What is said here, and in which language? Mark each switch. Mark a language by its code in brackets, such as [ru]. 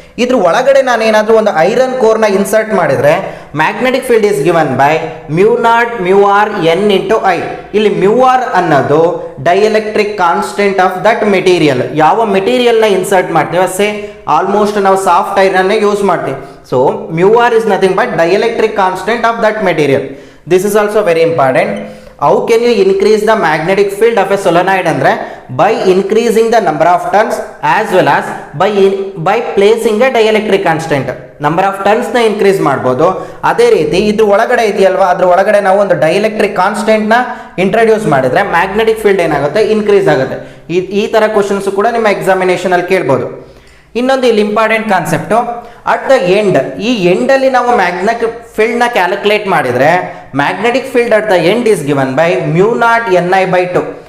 [kn] ಇದ್ರ ಒಳಗಡೆ ನಾನು ಏನಾದರೂ ಒಂದು ಐರನ್ ಕೋರ್ನ ಇನ್ಸರ್ಟ್ ಮಾಡಿದ್ರೆ [en] Magnetic field is given by mu naught mu r n into I. [kn] ಇಲ್ಲಿ ಮ್ಯೂ ಆರ್ ಅನ್ನೋದು [en] Dielectric constant of that material. [kn] ಯಾವ ಮೆಟೀರಿಯಲ್ನ ಇನ್ಸರ್ಟ್ ಮಾಡ್ತೀವಿ, ಸೇ ಆಲ್ಮೋಸ್ಟ್ ನಾವು ಸಾಫ್ಟ್ ಐರನ್ನೇ ಯೂಸ್ ಮಾಡ್ತೀವಿ. [en] So mu r is nothing but dielectric constant of that material. This is also very important. How can you increase the magnetic field of a solenoid ಅಂದ್ರೆ by increasing the number of turns as well as by placing a dielectric constant. [kn] Number of turns ನ increase ಮಾಡ್ಬೋದು. ಅದೇ ರೀತಿ ಇದ್ರ ಒಳಗಡೆ ಇದೆಯಲ್ವಾ, ಅದ್ರ ಒಳಗಡೆ ನಾವು ಒಂದು ಡೈಎಲೆಕ್ಟ್ರಿಕ್ ಕಾನ್ಸ್ಟೆಂಟ್ ನ ಇಂಟ್ರೊಡ್ಯೂಸ್ ಮಾಡಿದ್ರೆ ಮ್ಯಾಗ್ನೆಟಿಕ್ ಫೀಲ್ಡ್ ಏನಾಗುತ್ತೆ, ಇನ್ಕ್ರೀಸ್ ಆಗುತ್ತೆ. ಈ ತರ ಕ್ವಶನ್ಸ್ ಕೂಡ ನಿಮ್ಮ ಎಕ್ಸಾಮಿನೇಷನ್ ಅಲ್ಲಿ ಕೇಳ್ಬೋದು. ಇನ್ನೊಂದು ಇಲ್ಲಿ important concept, [en] at the end, [kn] ಈ ಎಂಡ್ ಅಲ್ಲಿ ನಾವು [en] Magnetic field ನ calculate ಮಾಡಿದ್ರೆ magnetic field at the end is given by mu naught n I by 2.